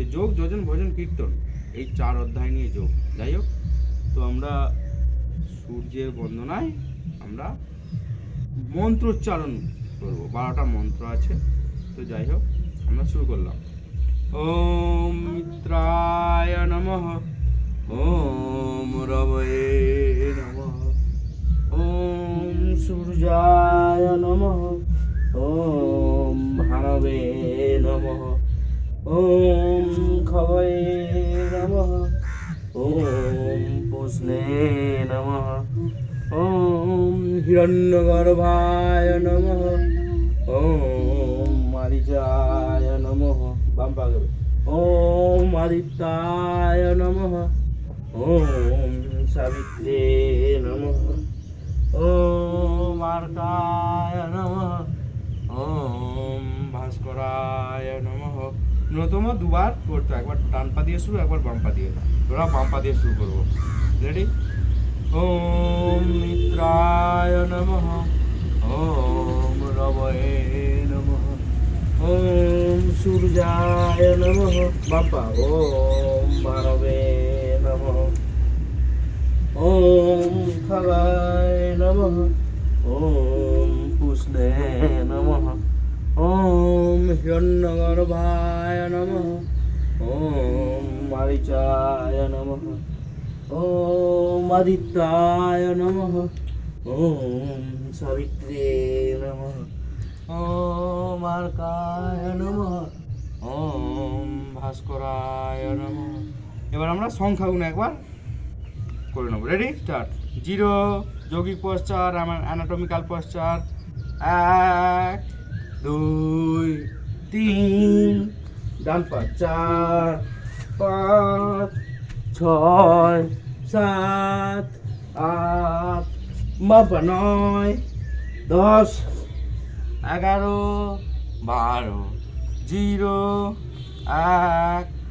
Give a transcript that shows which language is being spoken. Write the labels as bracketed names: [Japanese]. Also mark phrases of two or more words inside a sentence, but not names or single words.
[Bangla] যোগ, যজন, ভজন, কীর্তন, এই 4 অধ্যায় নিয়ে যোগ। যাই হোক, তো আমরা সূর্যের বন্দনায় আমরা মন্ত্রোচ্চারণ করব। 12টা মন্ত্র আছে। তো যাই হোক, আমরা শুরু করলাম। [Sanskrit] ওম মিত্রায় নমঃ, ওম রবয়ে নমঃ, ওম সূর্যায় নমঃ, ওম ভানবে নমঃ, ওম খবয়ে নমঃ, ওম পুষ্ণে নমঃ, ওম হিরণ্যগর্ভায় নমঃ, ওম মারিচায় নমঃ, [Bangla] বাম পাগল, [Sanskrit] ওম আদিত্যায় নমঃ, ওম সাবিত্রে নমঃ, ওম আর্কায় নমঃ, ওম ভাস্করায় নমঃ। [Bangla] ন্যূনতম 2বার করতে, একবার ডান পা দিয়ে শুরু, একবার বাম পা দিয়ে। ওরা বাম পা দিয়ে শুরু করবো। রেডি? [Sanskrit] ওম মিত্রায় নমঃ, ওম রবয়ে নমঃ, ওম সূর্যায় নমঃ, [Bangla] বাম পা, [Sanskrit] ওম ভানবে নমঃ, ওম খগায় নমঃ, ওম পুষ্ণে নমঃ, ওম হিরণ্যগর্ভায় নমঃ, ওম মারিচায় নমঃ, ওম আদিত্যায় নমঃ, ওম সাবিত্রে নমঃ, ওম আর্কায় নমঃ, ওম ভাস্করায় নমঃ। [Bangla] এবার আমরা সংখ্যা গুণ একবার করে নেব। রেডি? স্টার্ট। 0 যৌগিক পশ্চার, [English] anatomical posture, [Bangla] 1 2 3, ডান পা 4 5 6 7 8, বাম পা 9 10 11 12, 0 1